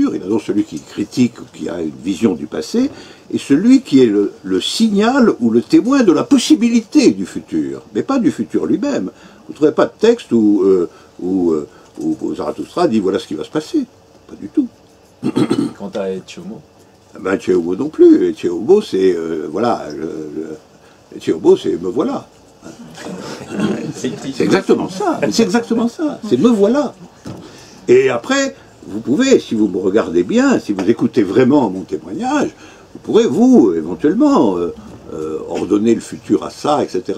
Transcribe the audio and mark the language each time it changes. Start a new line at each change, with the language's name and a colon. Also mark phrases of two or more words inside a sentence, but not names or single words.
French: Il annonce celui qui critique ou qui a une vision du passé, et celui qui est le signal ou le témoin de la possibilité du futur, mais pas du futur lui-même. Vous ne trouvez pas de texte où Zarathustra dit voilà ce qui va se passer. Pas du tout. Quant à Ecce Homo, Ben, Ecce Homo non plus. Ecce Homo, c'est voilà. Ecce Homo, c'est me voilà. C'est exactement ça. C'est exactement ça. C'est me voilà. Et après, vous pouvez, si vous me regardez bien, si vous écoutez vraiment mon témoignage, vous pourrez, vous, éventuellement, ordonner le futur à ça, etc.